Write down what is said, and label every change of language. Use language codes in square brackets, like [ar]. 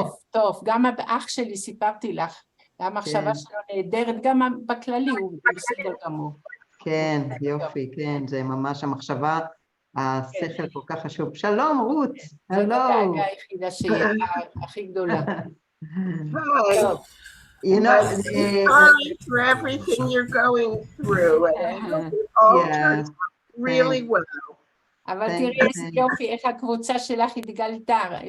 [he] טוב, גם אח שלי סיפרתי לך, המחשבה שלו נהדרת, גם בכללי הוא בסדר גמור. כן, יופי, כן, זה ממש המחשבה, השכל כל כך חשוב. שלום, רות, הלו. זאת הדאגה היחידה שהיא הכי גדולה. טוב. [en] You know, sorry for everything you're going through. And it all turns out really well. [he] אבל תראי איזה יופי, איך הקבוצה שלך התגלתה.